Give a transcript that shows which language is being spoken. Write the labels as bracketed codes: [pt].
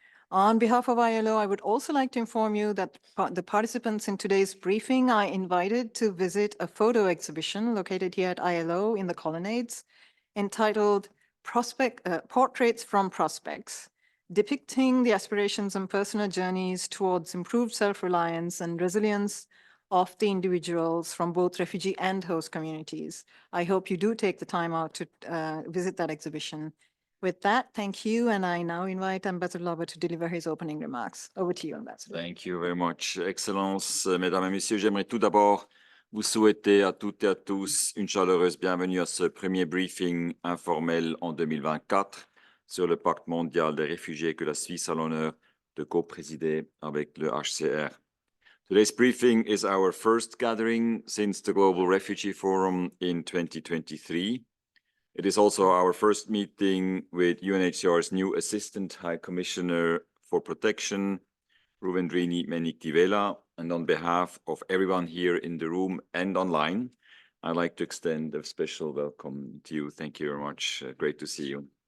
[en] On behalf of ILO, I would also like to inform you that the participants in today's briefing are invited to visit a photo exhibition located here at ILO in the colonnades entitled Portraits from Prospects, depicting the aspirations and personal journeys towards improved self-reliance and resilience of the individuals from both refugee and host communities. I hope you do take the time out to visit that exhibition. With that, thank you, and I now invite Ambassador Lauber to deliver his opening remarks. Over to you, Ambassador. Thank you very much, Excellence. [fr] Mesdames et Messieurs, j'aimerais tout d'abord vous souhaiter à toutes et à tous une chaleureuse bienvenue à ce premier briefing informel en 2024 sur le Pacte mondial des réfugiés que la Suisse a l'honneur de co-présider avec le HCR. [en] Today's briefing is our first gathering since the Global Refugee Forum in 2023. It is also our first meeting with UNHCR's new Assistant High Commissioner for Protection, Ruvendrini Meniktivela, and on behalf of everyone here in the room and online, I'd like to extend a special welcome to you. Thank you very much. Great to see you.